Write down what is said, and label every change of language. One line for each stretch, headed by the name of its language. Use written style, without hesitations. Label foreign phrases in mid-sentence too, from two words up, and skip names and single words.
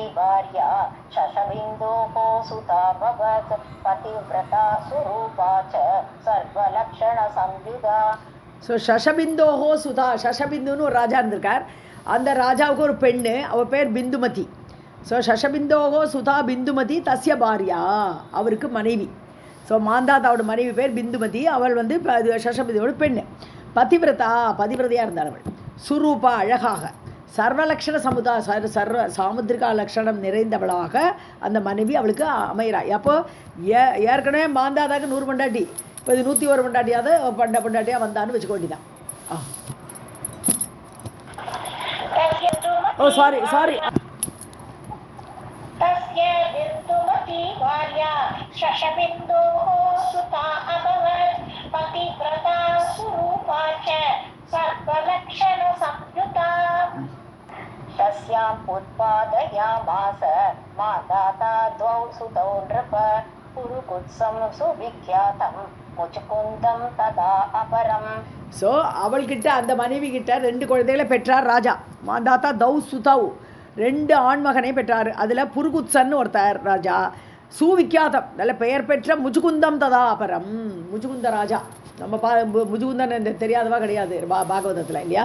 Sanskrit: भार्या शशबिन्दोः सुता भवत् पतिव्रता सुरूपा च सर्वलक्षणसंयुधा.
Tamil: ஸோ
Sanskrit: शशबिन्दोः सुता,
Tamil: சஷபிந்துன்னு ஒரு ராஜா இருந்திருக்கார். அந்த ராஜாவுக்கு ஒரு பெண்ணு, அவள் பேர் பிந்துமதி. ஸோ
Sanskrit: शशबिन्दोः सुता बिन्दुमती तस्य भार्या,
Tamil: அவருக்கு மனைவி. ஸோ மாந்தாதாவோட மனைவி பேர் பிந்துமதி. அவள் வந்து சஷபிந்தோட பெண்ணு. பதிவிரதையாக இருந்தாள் அவள். சுரூபா, அழகாக.
Sanskrit: सर्वलक्षण संयुता,
Tamil: சாமுத்திரிகா லக்ஷணம் நிறைந்தவளாக அந்த மனைவி அவளுக்கு அமைகிறாள். அப்போ ஏற்கனவே மாந்தாதாக்கு 100 பொண்டாட்டி, இப்போ இது 101 பொண்டாட்டியாவது பொண்டாட்டியாக வந்தான்னு வச்சுக்க வேண்டியதான்.
English: oh sorry
Sanskrit: तस्याम् उत्पादयामास माताता द्वौ सुतौ नृप पुरुकुत्सं सुविख्यातं मुचुकुन्दं तदा अपरम्.
Tamil: ஸோ அவள்கிட்ட, அந்த மனைவி கிட்ட 2 குழந்தைகளை பெற்றார் ராஜா.
Sanskrit: मान्धाता द्वौ सुतौ,
Tamil: 2 ஆண்மகனை பெற்றார். அதில் புருகுத்சன் ஒருத்தர் ராஜா. சுவிக்கியாதம், நல்ல பெயர் பெற்ற
Sanskrit: मुचुकुन्दं तदा अपरम्,
Tamil: முச்சுகுந்த ராஜா. நம்ம முச்சுகுந்தன் தெரியாதவா கிடையாது பாகவதத்தில் இல்லையா.